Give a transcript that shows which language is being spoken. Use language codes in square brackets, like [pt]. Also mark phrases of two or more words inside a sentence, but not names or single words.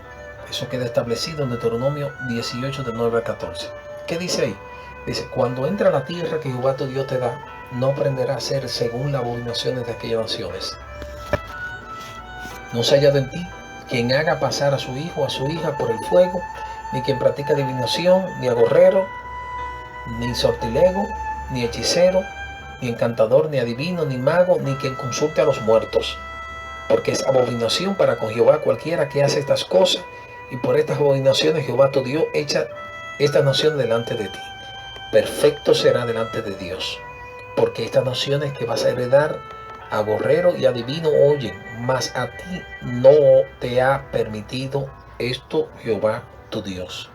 [es] Eso queda establecido en Deuteronomio 18, de 9 al 14. ¿Qué dice ahí? Dice, cuando entra a la tierra que Jehová tu Dios te da, no aprenderá a hacer según las abominaciones de aquellas naciones. No se haya en ti quien haga pasar a su hijo o a su hija por el fuego, ni quien practica adivinación, ni agorrero, ni sortilego, ni hechicero, ni encantador, ni adivino, ni mago, ni quien consulte a los muertos. Porque es abominación para con Jehová cualquiera que hace estas cosas, y por estas abominaciones Jehová tu Dios echa esta nación delante de ti. Perfecto será delante de Dios, porque estas naciones que vas a heredar, agorrero y adivino oyen, mas a ti no te ha permitido esto Jehová tu Dios.